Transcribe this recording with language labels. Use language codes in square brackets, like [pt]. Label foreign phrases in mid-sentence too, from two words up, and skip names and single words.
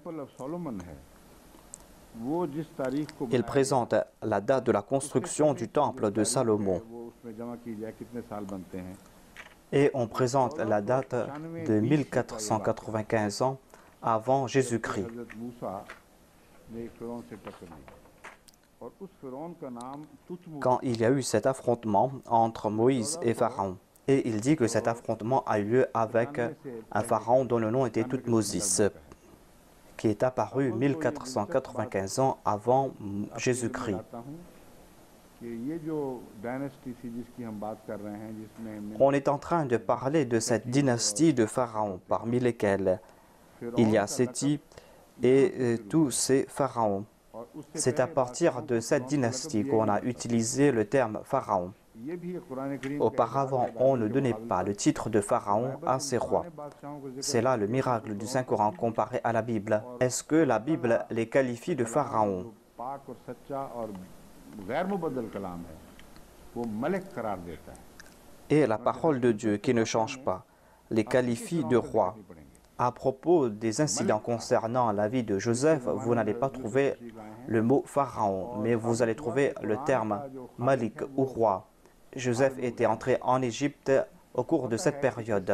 [fr] Il présente la date de la construction du temple de Salomon. Et on présente la date de 1495 ans avant Jésus-Christ. [ur] نے ایک فرعون سے ٹکر دی اور اس فرعون کا نام تتمس [fr] quand il y a eu cet affrontement entre Moïse et Pharaon. Et il dit que cet affrontement a eu lieu avec un pharaon dont le nom était Toutmosis, qui est apparu 1495 ans avant Jésus-Christ. [ur] کہ یہ جو ڈائنیسٹی تھی جس کی ہم بات کر رہے ہیں جس میں [fr] On est en train de parler de cette dynastie de pharaons, parmi lesquels il y a Séti et tous ces pharaons. [ur] اور اس سے [fr] C'est à partir de cette dynastie qu'on a utilisé le terme pharaon. [ur] یہ بھی قرآن کریم [fr] Auparavant, on ne donnait pas le titre de pharaon à ses rois. C'est là le miracle du Saint-Coran comparé à la Bible. Est-ce que la Bible les qualifie de pharaons? [ur] پاک اور سچا اور غیر مبدل کلام ہے وہ ملک قرار دیتا ہے [fr] Et la parole de Dieu qui ne change pas les qualifie de rois. À propos des incidents concernant la vie de Joseph, vous n'allez pas trouver le mot pharaon, mais vous allez trouver le terme malik ou roi. Joseph était entré en Égypte au cours de cette période.